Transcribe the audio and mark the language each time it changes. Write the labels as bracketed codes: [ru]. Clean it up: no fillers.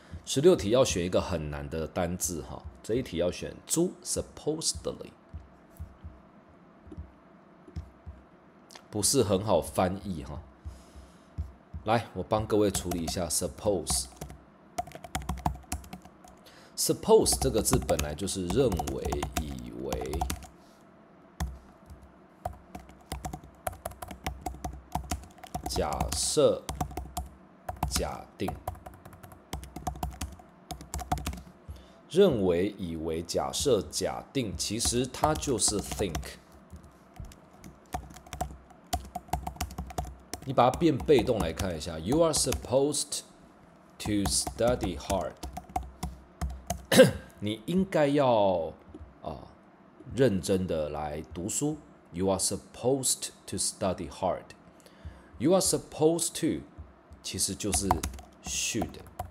[zh] 16题要选一个很难的单字这一题要选猪 supposedly， 不是很好翻译来，我帮各位处理一下 suppose。Suppose 这个字本来就是认为、以为，假设、假定。认为、以为、假设、假定，其实它就是 think。你把它变被动来看一下 ， [en] You are supposed to study hard。 [zh] 你应该要认真的来读书。 [en] You are supposed to study hard. You are supposed to [zh] 其实就是 [en] should.